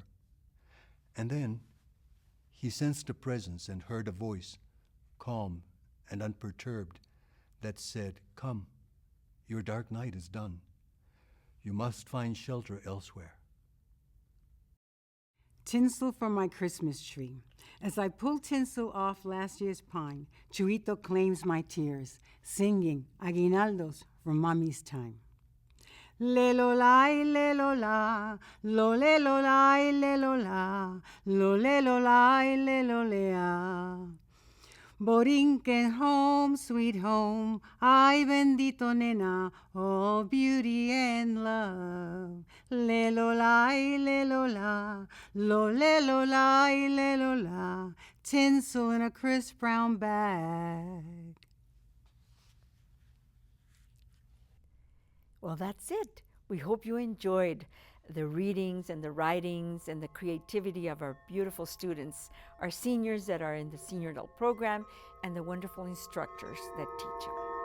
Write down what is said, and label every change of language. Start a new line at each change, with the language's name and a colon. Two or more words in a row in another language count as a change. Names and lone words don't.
English: And then he sensed a presence and heard a voice, calm and unperturbed, that said, "Come, your dark night is done. You must find shelter elsewhere." Tinsel for my Christmas tree. As I pull tinsel off last year's pine, Chuito claims my tears, singing aguinaldos from Mommy's time. Le lo la, le lo la, lo le lo la, le lo la, lo le lo la, le lo lea. Borinquen home, sweet home,
Spanish: ay bendito nena,
English: all beauty and love. Le lo la, le lo la, lo le lo la, le lo la, tinsel in a crisp brown bag. Well, that's it. We hope you enjoyed the readings and the writings and the creativity of our beautiful students, our seniors that are in the Senior Adult program, and the wonderful instructors that teach them.